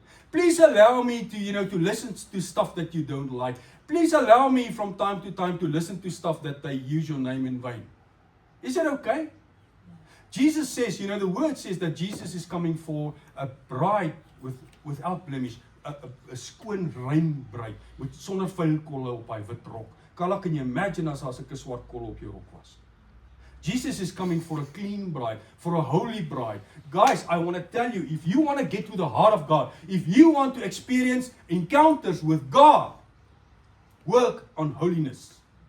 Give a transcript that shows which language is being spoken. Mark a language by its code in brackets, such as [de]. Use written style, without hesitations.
[en] Please allow me to to listen to stuff that you don't like. Please allow me from time to time to listen to stuff that they use your name in vain. Is it okay? Jesus says, the word says that Jesus is coming for a bride without blemish. [af] 'n skoon rein bruid met sonder vuil kolle op hy wit rok. Carla, [en] can you imagine [af] as daar 'n swart kolle op jou rok was? [en] Jesus is coming for a clean bride, for a holy bride. Guys, I want to tell you, if you want to get to the heart of God, if you want to experience encounters with God, work on holiness.